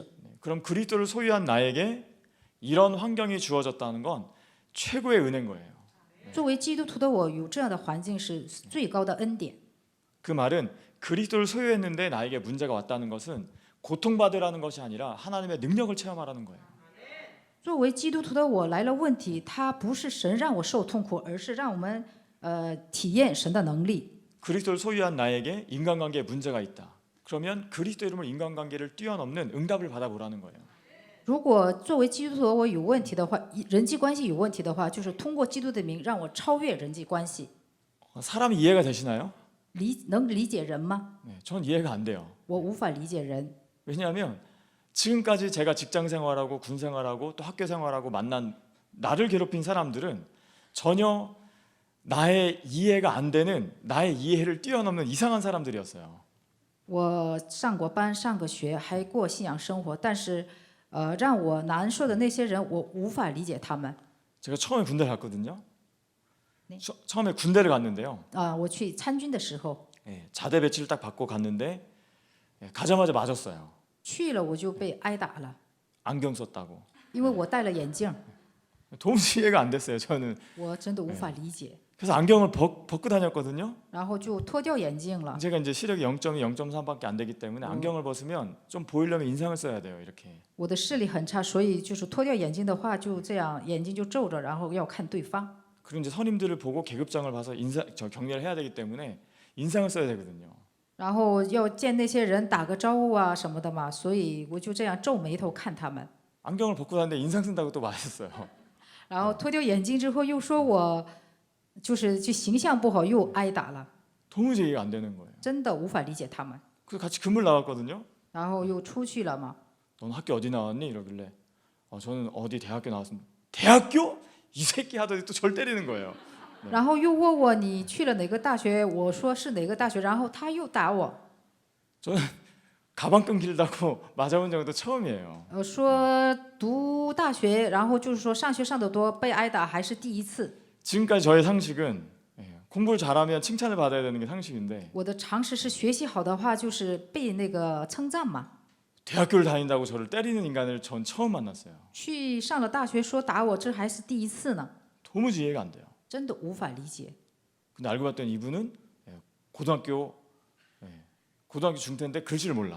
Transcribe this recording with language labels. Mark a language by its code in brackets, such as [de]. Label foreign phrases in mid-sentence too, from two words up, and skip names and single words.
[ko] 그럼 그리스도를 소유한 나에게 이런 환경이 주어졌다는 건 최고의 은혜인 거예요. [zh] 作为基督徒的我，有这样的环境是最高的恩典。 [ko] 그 말은 그리스도를 소유했는데 나에게 문제가 왔다는 것은 고통받으라는 것이 아니라 하나님의 능력을 체험하라는 거예요. [zh] 作为基督徒的我来了问题，他不是神让我受痛苦，而是让我们体验神的能力。 [ko] 그리스도를 소유한 나에게 인간관계에 문제가 있다. 그러면 그리스도 이름으로 인간관계를 뛰어넘는 응답을 받아보라는 거예요. [zh] 如果作为基督徒的我有问题的话，人际关系有问题的话，就是通过基督的名让我超越人际关系。 [ko] 사람이 이해가 되시나요? [zh] 能理解人吗？ [ko] 네, 전 이해가 안 돼요. [zh] 我无法理解人， [ko] 왜냐하면 지금까지 제가 직장 생활하고 군 생활하고 또 학교 생활하고 만난 나를 괴롭힌 사람들은 전혀 나의 이해가 안 되는 나의 이해를 뛰어넘는 이상한 사람들이었어요. [zh] 我上过班，上过学，还过信仰生活，但是让我难受的那些人，我无法理解他们。 [ko] 제가 처음에 군대를 갔거든요. 네. 처음에 군대를 갔는데요. [zh] 我去参军的时候， [ko] 자대 배치를 딱 받고 갔는데 가자마자 맞았어요. [zh] 去了我就被挨打了， [ko] 안경 썼다고. [zh] 因为我戴了眼镜， [ko] 도무지 이해가 안 됐어요. 저는. [zh] 我真的无法理解。 [ko] 그래서 안경을 벗고 다녔거든요. [zh] 然后就脱掉眼镜了。 [ko] 제가 이제 시력이 0.2, 0.3밖에 안 되기 때문에 안경을 벗으면 좀 보이려면 인상을 써야 돼요. 이렇게. [zh] 我的视力很差，所以就是脱掉眼镜的话，就这样眼睛就皱着，然后要看对方。 [ko] 그리고 이제 선임들을 보고 계급장을 봐서 격려를 해야 되기 때문에 인상을 써야 되거든요. [zh] 然后要见那些人打个招呼啊什么的嘛，所以我就这样皱眉头看他们。 [ko] 안경을 벗고 다니는데 인상 쓴다고 또 말했어요. [zh] 然后脱掉眼镜之后又说我就是就形象不好，又挨打了， [ko] 도무지 이해가 안 되는 거예요. [zh] 真的无法理解他们。 [ko] 그래서 같이 근무를 나갔거든요. [zh] 然后又出去了嘛， [ko] 넌 학교 어디 나왔니? 이러길래 저는 어디 대학교 나왔습니다. 대학교? 이 새끼 하더니 또 절 때리는 거예요. [zh] 然后又问我你去了哪个大学，我说是哪个大学，然后他又打我， [ko] 가방끈 길다고 맞아본 적도 처음이에요. [zh] 说读大学，然后就是说上学上得多被挨打还是第一次。 [ko] 지금까지 저의 상식은 공부를 잘하면 칭찬을 받아야 되는 게 상식인데 [zh] 我的常识是学习好的话就是被那个称赞嘛， [ko] 대학교를 다닌다고 저를 때리는 인간을 전 처음 만났어요. [zh] 去上了大学说打我，这还是第一次呢， [ko] 도무지 이해가 안 돼요. [zh] 真的无法理解。 [ko] 근데 알고 봤더니 이분은 고등학교 중퇴인데 글씨를 몰라.